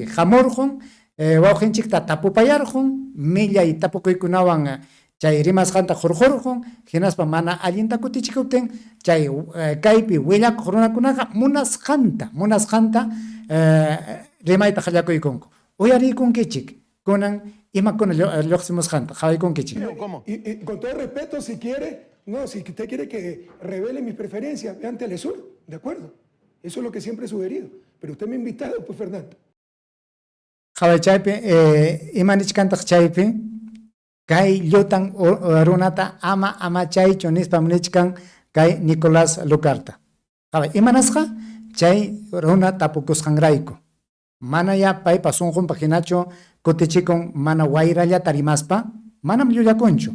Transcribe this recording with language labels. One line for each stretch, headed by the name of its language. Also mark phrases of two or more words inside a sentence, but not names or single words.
Quechua: Hamurqun wawqinchikta tapupayarqun millay tapukuykunawan chay rimasqanta hurqurqun hinaspa mana allinta kutichikuptin chay kaypi willaq runakunaqa munasqanta rimayta qallakuykunku. Uyariykunkichik kunan imakuna lluqsimusqanta qhawaykunkichik.
Spanish: ¿Cómo? Y con todo respeto, si quiere, no, si usted quiere que revele mis preferencias, vean Telesur, ¿de acuerdo? Eso es lo que siempre he sugerido. Pero usted me ha invitado, pues, Fernando.
Quechua: Qhaway chaypi imanichkantaq chaypi kay llutan runata ama chaychu nispam nichkan kay Nicolás Lucarta. Qhaway imanasqa chay runa tapukusqanrayku. Mana ya paypa sunqunpa hinachu kutichikun mana wayrallata rimaspa manam llullakunchu.